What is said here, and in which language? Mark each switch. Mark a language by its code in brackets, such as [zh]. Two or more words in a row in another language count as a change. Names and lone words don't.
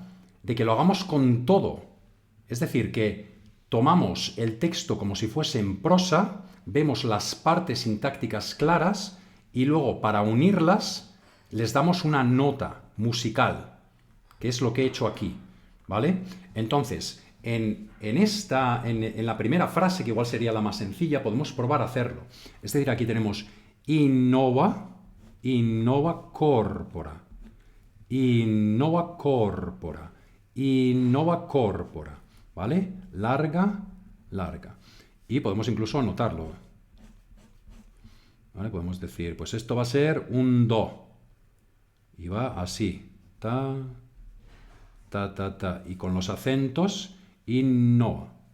[es] De que lo hagamos con todo. Es decir, que tomamos el texto como si fuese en prosa, vemos las partes sintácticas claras y luego para unirlas les damos una nota musical, que es lo que he hecho aquí, ¿vale? Entonces, en la primera frase, que igual sería la más sencilla, podemos probar a hacerlo. Es decir, aquí tenemos [la] innova corpora, innova corpora, innova corpora, [es] ¿vale? Larga, larga. Y podemos incluso anotarlo, ¿vale? Podemos decir, pues esto va a ser un do. Y va así. Ta, ta, ta, ta. Y con los acentos, innova.